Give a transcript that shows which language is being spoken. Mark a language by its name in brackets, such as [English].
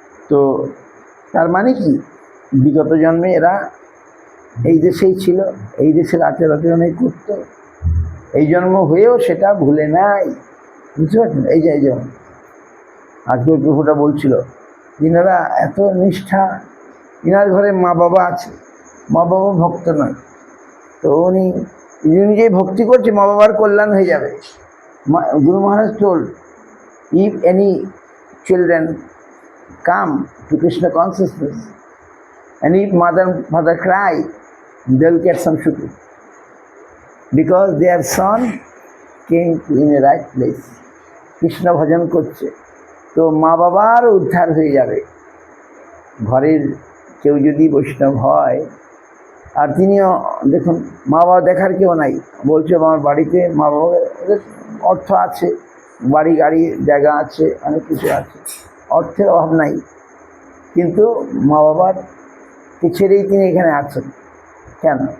[Bangla] তো তার মানে কি, বিগত জন্মে এরা এই দেশেই ছিল, এই দেশের আচার আচরণই করতো, এই জন্ম হয়েও সেটা ভুলে নাই। বুঝতে পারছেন? এই যে আজকে প্রভুটা বলছিল, ইনারা এত নিষ্ঠা, ইনার ঘরে মা বাবা আছে, মা বাবা ভক্ত নয়, তো উনি নিজেই ভক্তি করছে, মা বাবার কল্যাণ হয়ে যাবে। [English] Guru Maharaj told, if any children come to Krishna consciousness and if mother and father cry, they'll get some sukhi because their son came in a right place. [Bangla] Krishna bhajan করছে, তো মা বাবার উদ্ধার হয়ে যাবে। ঘরের কেউ যদি বৈষ্ণব হয়, আর তিনিও দেখুন মা বাবা দেখার কেউ নাই, বলছে আমার বাড়িতে মা বাবা অর্থ আছে, বাড়ি গাড়ি জায়গা আছে, অনেক কিছু আছে, অর্থের অভাব নাই, কিন্তু মা বাবার ছেড়েই তিনি এখানে আছেন। কেন?